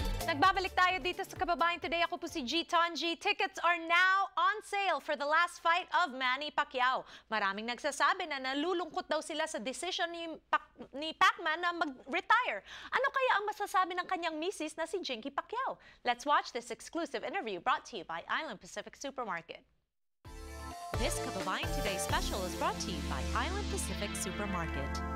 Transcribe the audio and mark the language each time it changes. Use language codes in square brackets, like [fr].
[tl] Nagbabalik tayo dito sa Kababayan Today. Ako po si G. Tonji. [en] Tickets are now on sale for the last fight of Manny Pacquiao. [tl] Maraming nagsasabi na nalulungkot daw sila sa decision ni Pacman na mag-retire. Ano kaya ang masasabi ng kanyang misis na si Jinky Pacquiao? [en] Let's watch this exclusive interview brought to you by Island Pacific Supermarket. This Kababayan Today special is brought to you by Island Pacific Supermarket.